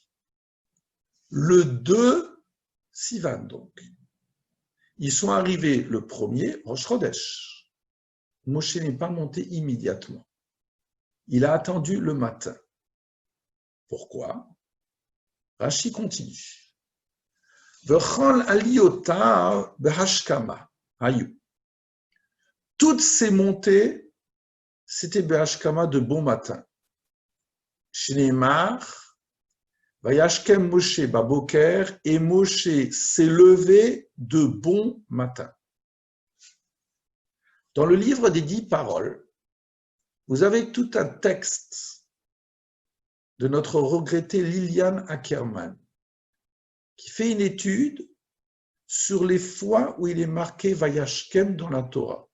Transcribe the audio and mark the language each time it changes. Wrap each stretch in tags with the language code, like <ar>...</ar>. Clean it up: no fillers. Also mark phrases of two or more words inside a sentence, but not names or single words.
<fr>Le 2 Sivan donc. Ils sont arrivés le 1er</fr> <he>ראש חודש.</he> <fr>Moshe n'est pas monté immédiatement. Il a attendu le matin. Pourquoi? Rashi continue.</fr> <he>וכל עליותיו בהשכמה היו.</he> <fr>Toutes ces montées, c'était behashkama de bon matin.</fr> <he>שנאמר, וישכם משה בבקר,</he> <fr>et Moshe s'est levé de bon matin. Dans le livre des 10 paroles, vous avez tout un texte de notre regrettée Liliane Ackerman qui fait une étude sur les fois où il est marqué Vayashkem dans la Torah.</fr>